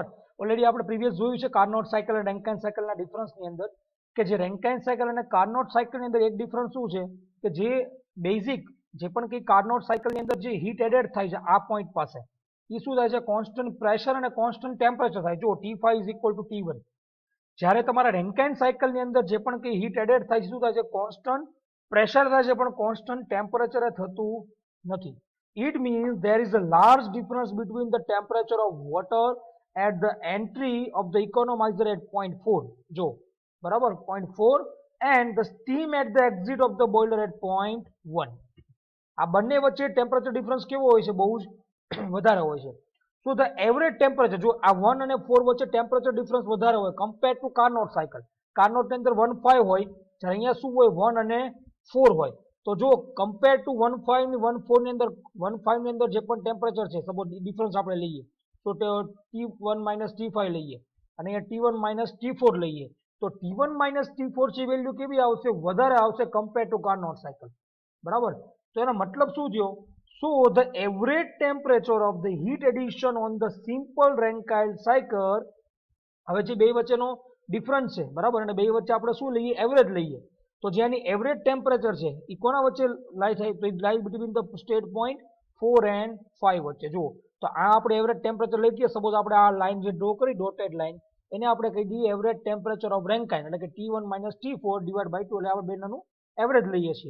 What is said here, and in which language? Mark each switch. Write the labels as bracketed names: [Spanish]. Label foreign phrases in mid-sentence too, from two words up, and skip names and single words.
[Gujarati] ઓલરેડી આપણે પ્રીવિયસ જોયું છે [English] Carnot cycle [Gujarati] અને રેન્કાઇન સાયકલના ડિફરન્સની અંદર કે જે [English] Rankine cycle [Gujarati] અને કાર્નોટ સાયકલની અંદર એક ડિફરન્સ શું છે કે જે બેઝિક જે પણ કંઈ કાર્નોટ સાયકલની અંદર જે [English] heat added [Gujarati] થાય છે આ પોઈન્ટ પાસે એ શું થાય છે? [English] constant pressure [Gujarati] અને [English] constant temperature [Gujarati] થાય. [English] જો T5 is equal to T1. [Gujarati] જ્યારે તમારા રેન્કાઇન સાયકલની અંદર જે પણ કંઈ [English] heat added [Gujarati] થાય છે શું થાય છે? [English] constant pressure [Gujarati] થાય છે પણ [English] constant temperature [Gujarati] થતું નથી. [English] It means there is a large difference between the temperature of water at the entry of the economizer at point 4, [Gujarati] જો બરાબર, [English] point 4 and the steam at the exit of the boiler at point 1. [Gujarati] આ બંને વચ્ચે [English] temperature difference [Gujarati] કેવો હોય છે? બહુ જ વધારે હોય છે. [English] So the average temperature, [Gujarati] જો આ 1 અને 4 વચ્ચે [English] temperature difference [Gujarati] વધારે હોય [English] compare to Carnot cycle. [Gujarati] કાર્નોટની અંદર 1 5 હોય જ્યારે અહીંયા શું હોય? 1 અને 4 હોય. તો જો [English] compare to [Gujarati] 1 5 ની 1 4 ની અંદર 1 5 ની અંદર જે પણ ટેમ્પરેચર છે [English] suppose difference [Gujarati] આપણે લઈએ તો [English] T1 minus T5 [Gujarati] લઈએ અને અહીંયા [English] T1 minus T4 [Gujarati] લઈએ તો [English] T1 minus T4 [Gujarati] છે વેલ્યુ કેવી આવશે? વધારે આવશે [English] compare to Carnot cycle, [Gujarati] બરાબર? તો એનો મતલબ શું થયો? [English] So the average temperature of the heat addition on the simple Rankine cycle, [Gujarati] હવે જે બે વચ્ચેનો ડિફરન્સ છે, બરાબર, અને બે વચ્ચે આપણે શું લઈએ? એવરેજ લઈએ. તો જેની [English] average temperature [Gujarati] છે એ કોના વચ્ચે લાઈ થાય? [English] તો it lie between the state point 4 and 5 [Gujarati] વચ્ચે. જુઓ તો આ આપણે એવરેજ ટેમ્પરેચર લઈ દઈએ. સપોઝ આપણે આ લાઈન જે ડ્રો કરી [English] dotted line [Gujarati] એને આપણે કહી દઈએ [English] average temperature of Rankine, [Gujarati] એટલે કે [English] T1 minus T4 divide by 2, [Gujarati] એટલે આપણે બેનાનું એવરેજ લઈએ છીએ.